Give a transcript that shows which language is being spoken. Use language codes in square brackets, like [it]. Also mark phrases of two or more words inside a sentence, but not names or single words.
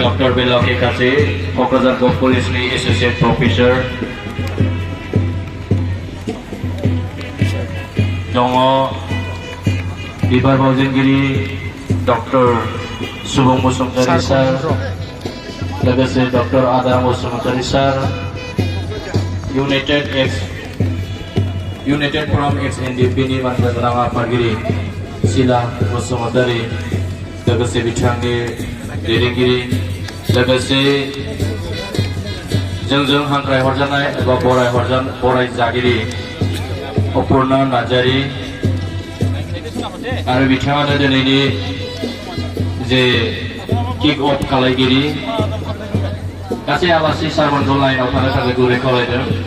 [brx] डक्टर बेलावके कासे क'क्राझार गभ कलेजनि [en] associate professor [brx] दङ बिबार मावजिनगिरि डक्टर सुबुं बसुमतारी सार लोगोसे डक्टर आदा बसुमतारी सार [en] United from ex-NDP [brx] नि मानगोनां आफादगिरि सिला बसुमतारी लोगोसे बिथांनि दैदेनगिरि लोगोसे जोंजों हांख्राय हरजानाय एबा बरायजागिरि उपर्ना नार्जारी आरो बिथाङानो दिनैनि जे [en] kick off [brx] खालायगिरि गासै आलासि सारमोनखौ लाइनाव थानो थाखाय गुरै खावलायदों